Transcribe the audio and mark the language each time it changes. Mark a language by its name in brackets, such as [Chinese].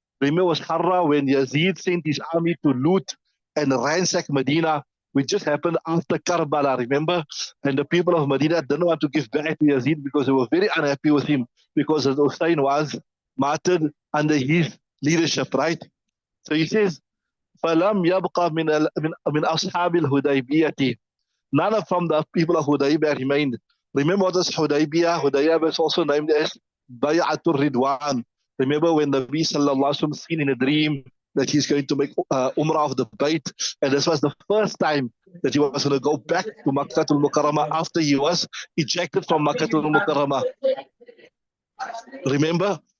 [English] Remember, was Harra when Yazid sent his army to loot and ransack Medina, which just happened after Karbala, remember? And the people of Medina didn't want to give back to Yazid because they were very unhappy with him because Hussein was martyred under his leadership, right? So he says, [Arabic] فَلَمْ يَبْقَى مِنْ أَصْحَابِ الْهُدَيْبِيَةِ. [English] None from the people of Hudaybiyah remained. Remember what is Hudaybiyah? Hudaybiyah is also named as Bayatul Ridwan. Remember when the Nabi sallallahu alaihi wasallam seen in a dream that he's going to make Umrah of the Bayt, and this was the first time that he was going to go back to Makkatul Mukarramah after he was ejected from Makkatul Mukarramah. Remember?